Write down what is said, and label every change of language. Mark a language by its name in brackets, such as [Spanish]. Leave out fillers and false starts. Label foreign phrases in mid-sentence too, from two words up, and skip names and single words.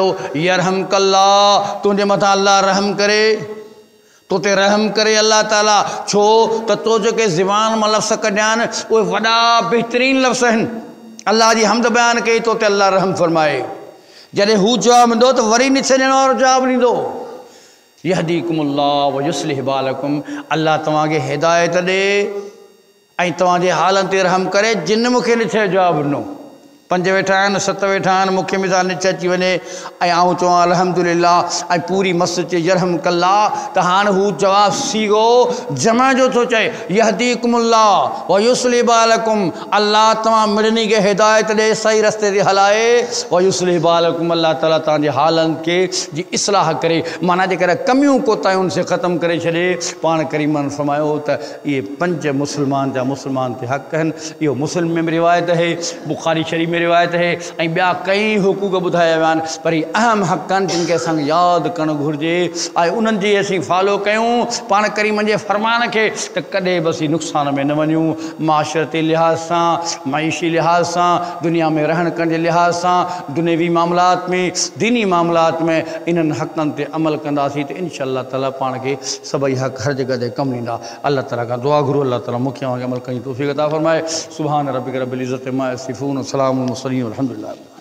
[Sindhi] यरहमकल्लाह, तुंहिंजे मथां अलाह रहम करे, तो ते रहम करे अल्लाह ताला। छो त तो जेके ज़बान मां लफ़्ज़ कढिया आहिनि उहे वॾा बहितरीन लफ़्ज़ आहिनि। अल्लाह जी हमद बयानु कई, तो ते अल्लाह रहम फरमाए। जॾहिं हू जवाबु ॾींदो त वरी निछ ॾियण वारो जवाबु ॾींदो, [Arabic] يهديكم الله ويصلح بالكم, [Sindhi] अल्लाह तव्हांखे हिदायत ॾे ऐं तव्हांजे हालनि ते रहम करे। जिन मूंखे निछ जो जवाबु ॾिनो, 5 वेठा आहिनि, 7 वेठा आहिनि, मूंखे मिसाल निछ अची वञे ऐं आऊं चवां अल्हम्दुलिल्लाह ऐं पूरी मस चए यरहमकल्लाह, त हाणे हू जवाबु सीगो जमा जो थो चए, [Arabic] يهديكم الله ويصلح بالكم, [Sindhi] अल्लाह तव्हां मिड़नी खे हिदायत ॾे, सही रस्ते ते हलाए। [Arabic] ويصلح بالكم, [Sindhi] अल्लाह ताला तव्हांजे हालनि खे जी इस्लाह करे, माना जेकर कमियूं कोताहियुनि से ख़तमु करे छॾे। पाण करीमन फरमायो त इहे 5 मुस्लमान जा मुस्लमान ते हक़ आहिनि। इहो मुस्लिम में रिवायत आहे, बुखारी शरीफ़ में रिवायत है, ऐं ॿिया कई हुकूक ॿुधाया विया आहिनि। पर ही अहम हक़ आहिनि जिन खे असांखे यादि करणु घुरिजे ऐं उन्हनि जी असीं फॉलो कयूं पाण करीम जे फ़रमान खे, त कॾहिं बि असीं नुक़सान में न वञूं। माशरती लिहाज़ सां, मईशी लिहाज़ सां, दुनिया में रहण करण जे लिहाज़ सां, दुनियावी मामलात में, दीनी मामलात में इन्हनि हक़नि ते अमल कंदासीं त इंशाअल्लाह ताला पाण खे सभई हक़ हर जॻह ते कमु ॾींदा। अल्लाह ताला खां दुआ घुरो, अल्लाह ताला मूंखे अमल कयूं तौफ़ीक़ अता फ़रमाए। [Arabic] سبحان ربك رب العزة عما يصفون، سلام مرسلين، الحمد لله.